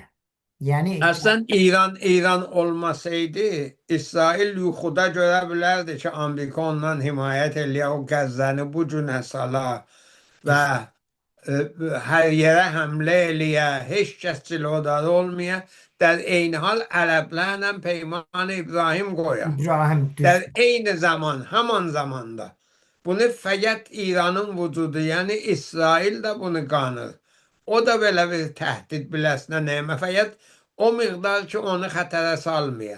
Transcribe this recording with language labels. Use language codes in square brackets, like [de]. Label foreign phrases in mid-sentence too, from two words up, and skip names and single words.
[az] Yəni Əslən İran olmasaydı, İsrail yuxuda görə bilərdi ki, Amerika ondan himayət eləyə, o Qəzzəni bu günə sala və hər yerə həmlə eləyə, heç kəs cilodarı olmaya, [fa] در عین حال [az] ərəblərlə Peyman İbrahim qoyar. در eyni zaman, haman zamanda. Bunu fəqət İranın vücudu, yəni İsrail də bunu qanır. O da belə bir təhdid biləsinə neymə, fəqət o miqdar ki, onu xətərə salmaya.